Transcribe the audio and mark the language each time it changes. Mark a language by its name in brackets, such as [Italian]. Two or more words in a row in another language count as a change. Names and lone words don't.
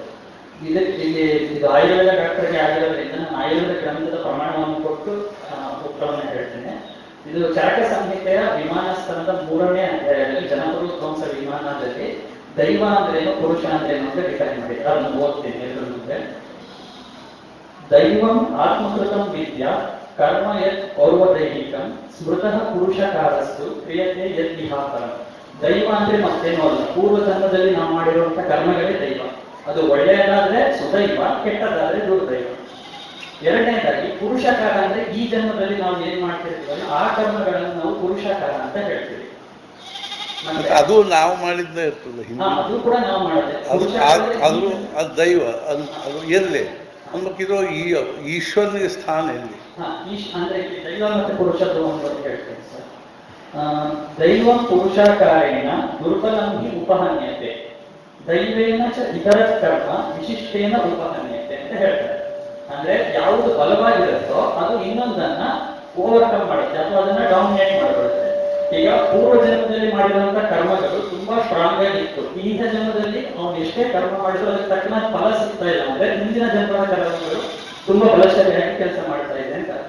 [Kannada] ಇದು ಆಯುರ್ವೇದ ಡಾಕ್ಟರ್ಗೆ ಆಗಿರೋದ್ರಿಂದ ನಾನು ಆಯುರ್ವೇದ ಗ್ರಂಥದ ಪ್ರಮಾಣವನ್ನು ಕೊಟ್ಟು ಉತ್ತರವನ್ನು ಹೇಳ್ತೇನೆ. ಇದು ಚರಕ ಸಂಹಿತೆಯ ವಿಮಾನಸ್ಥಾನದ 3ನೇ ಅಧ್ಯಾಯದಲ್ಲಿ ಜನಪದ ಧ್ವಂಸ ವಿಮಾನದಲ್ಲಿ ದೈವ ಅಂದ್ರೇನು ಪುರುಷ ಅಂದ್ರೇನು ಅಂತ ಡಿಫೈನ್ ಮಾಡಿ ಅದನ್ನು ಓದ್ತೀನಿ ಎಲ್ಲರ ಮುಂದೆ. [Sanskrit] ದೈವಂ ಆತ್ಮಕೃತಂ ವಿದ್ಯಾ ಕರ್ಮ ಯತ್ ಪೌರ್ವದೈಹಿಕಂ ಸ್ಮೃತಃ ಪುರುಷಕಾರಸ್ತು ಕ್ರಿಯತೆ ಯತ್ ವಿಹಾಕರಂ. [Kannada] ದೈವ ಅಂದ್ರೆ ಮತ್ತೇನೋ ಅಲ್ಲ, ಪೂರ್ವ ಜನ್ಮದಲ್ಲಿ ನಾವು ಮಾಡಿರುವಂತಹ ಕರ್ಮಗಳೇ ದೈವ. ಅದು ಒಳ್ಳೆಯದಾದ್ರೆ ಸುದೈವ, ಕೆಟ್ಟದಾದ್ರೆ ದುರ್ದೈವ. ಎರಡನೇದಾಗಿ ಪುರುಷಕಾರ ಅಂದ್ರೆ ಈ ಜನ್ಮದಲ್ಲಿ ನಾವು ಏನ್ ಮಾಡ್ತಿರ್ತೀವಲ್ಲ ಆ ಕರ್ಮಗಳನ್ನು ನಾವು ಪುರುಷಕಾರ ಅಂತ ಹೇಳ್ತೀವಿ. ಅದು ನಾವು ಮಾಡಿದ್ದೇ ಇರ್ತದೆ. ಅದು ಕೂಡ ನಾವು ಮಾಡಿದೆ. ಅದು ದೈವ, ಅದು ಎಲ್ಲಿ ಅಂದ್ಬೇಕಿರೋ ಈ ಈಶ್ವರನಿಗೆ ಸ್ಥಾನ ಎಲ್ಲಿ? ಅಂದ್ರೆ ದೈವ ಮತ್ತೆ ಪುರುಷತ್ವ ಅಂತ ಹೇಳ್ತೇನೆ ಸರ್. [Sanskrit] ದೈವ ಪುರುಷಾಕಾರೇಣ ದುರ್ಬಲಂ ಹಿ ಉಪಹನ್ಯತೆ ದೈವೇನ ಚ ಇತರ ಕರ್ಮ ವಿಶಿಷ್ಟೇನ ಉಪಹನ್ಯತೆ [Kannada] ಅಂತ ಹೇಳ್ತಾರೆ. ಅಂದ್ರೆ ಯಾವುದು ಬಲವಾಗಿರುತ್ತೋ ಅದು ಇನ್ನೊಂದನ್ನ ಓವರ್ಕಮ್ ಮಾಡುತ್ತೆ ಅಥವಾ ಅದನ್ನ ಡಾಮಿನೇಟ್ ಮಾಡಿಬಿಡುತ್ತೆ. ಈಗ ಪೂರ್ವ ಜನ್ಮದಲ್ಲಿ ಮಾಡಿರುವಂತಹ ಕರ್ಮಗಳು ತುಂಬಾ ಸ್ಟ್ರಾಂಗ್ ಆಗಿತ್ತು. ಇಂಥ ಜನ್ಮದಲ್ಲಿ ಅವನು ಎಷ್ಟೇ ಕರ್ಮ ಮಾಡಿದ್ರು ಅದಕ್ಕೆ ತಕ್ಕನ ಫಲ ಸಿಗ್ತಾ ಇಲ್ಲ ಅಂದ್ರೆ ಹಿಂದಿನ ಜನ್ಮದ ಕರ್ಮಗಳು ತುಂಬಾ ಬಲಶಾಲಿಯಾಗಿ ಕೆಲಸ ಮಾಡ್ತಾ ಇದೆ ಅಂತ ಅರ್ಥ.